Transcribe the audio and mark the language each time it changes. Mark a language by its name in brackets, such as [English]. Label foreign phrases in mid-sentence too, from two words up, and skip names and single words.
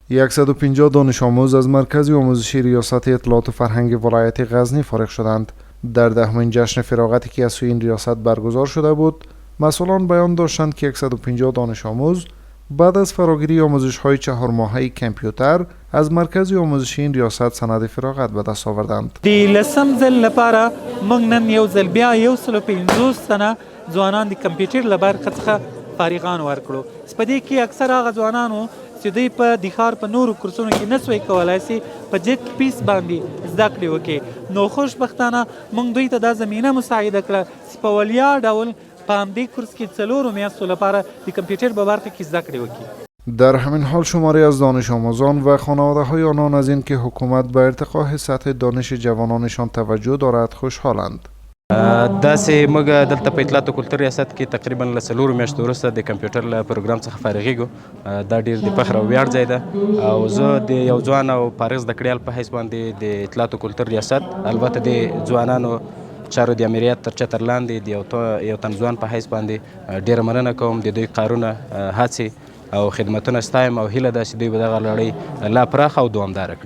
[Persian] 150 دانش آموز از مرکز آموزشی ریاست اطلاعات و فرهنگ ولایت غزنی فارغ شدند. در 10مین جشن فراغتی که از سوی این ریاست برگزار شده بود، مسئولان بیان داشتند که 150 دانش آموز بعد از فراگیری آموزش های 4 ماهه کامپیوتر از مرکز آموزشی این ریاست سند فراغت به دست آوردند. [Pashto] دی لسم ځل لپاره موږ نن یو ځل بیا 150 تنه ځوانان د کمپیوټر له برخې څخه فارغان ورکړو. په دې کې اکثر هغه ځوانانو چې دوی په د ښار په نورو کورسونو کې نه سوی کولی سي په جیټ پیس باندې زده کړې وکړي، نو خوشبختانه موږ دوی ته دا زمینه مساعده کړه چې په وړیا ډول په همدې کورس کې 4 میاشتو لپاره د کمپیوټر په برخه کې زده کړې وکړي. [Persian] در همین حال شماری از دانش آموزان و خانواده های آنان از این که حکومت به ارتقاء سطح دانش جوانانشان توجه دارد خوشحالند. [Pashto] داسې موږ دلته په اطلاعات او کلتور ریاست کې تقریبا له 4 میاشتو وروسته د کمپیوټر له پروګرام څخه فارغېږو. دا ډېر د فخر او ویاړ ځای ده او زه د یو ځوان او فارغ زده کړیال په حیث باندې د اطلاعات او کلتور ریاست البته د ځوانانو چارو د امریت تر چتر لاندې د یو تن ځوان په حیث باندې ډېره مننه کوم د دوی کارونه، هڅې او خدمتونه ستایم او هیله ده چې دوی به دغه لړۍ لا پراخه او دوامداره کړي.